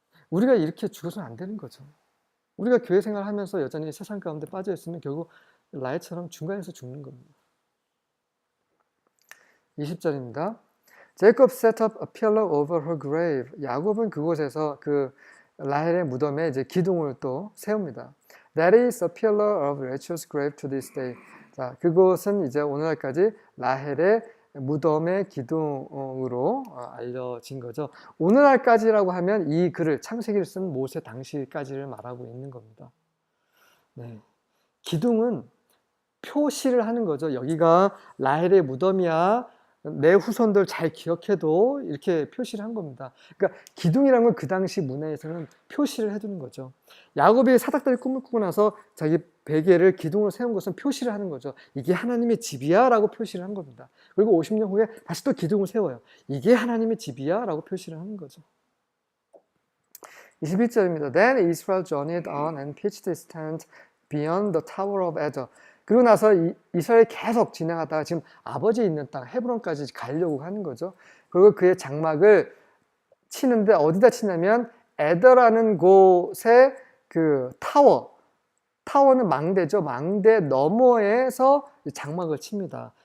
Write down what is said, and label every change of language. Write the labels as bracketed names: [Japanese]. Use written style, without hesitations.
[Korean] 우리가 이렇게 죽어서는 안 되는 거죠. 우리가 교회 생활하면서 여전히 세상 가운데 빠져 있으면 결국 라헬처럼 중간에서 죽는 겁니다. 20절입니다. [English] Jacob set up a pillar over her grave. [Korean] 야곱은 그곳에서 그 라헬의 무덤에 이제 기둥을 또 세웁니다. [English] That is a pillar of Rachel's grave to this day. [Korean] 자, 그곳은 이제 오늘날까지 라헬의 무덤의 기둥으로 알려진 거죠. 오늘날까지라고 하면 이 글을 창세기를 쓴 모세 당시까지를 말하고 있는 겁니다. 네. 기둥은 표시를 하는 거죠. 여기가 라헬의 무덤이야. 내 후손들 잘 기억해도 이렇게 표시를 한 겁니다. 그러니까 기둥이라는 건 그 당시 문화에서는 표시를 해두는 거죠. 야곱이 사닥다리 꿈을 꾸고 나서 자기 베개를 기둥으로 세운 것은 표시를 하는 거죠. 이게 하나님의 집이야 라고 표시를 한 겁니다. 그리고 50년 후에 다시 또 기둥을 세워요. 이게 하나님의 집이야 라고 표시를 하는 거죠. 21절입니다. [English] Then Israel journeyed on and pitched his tent beyond the tower of Eder. [Korean] 그리고 나서 이스라엘이 계속 진행하다가 지금 아버지 있는 땅 헤브론까지 가려고 하는 거죠. 그리고 그의 장막을 치는데 어디다 치냐면 에더라는 곳에 그 타워는 망대죠. 망대 너머에서 장막을 칩니다.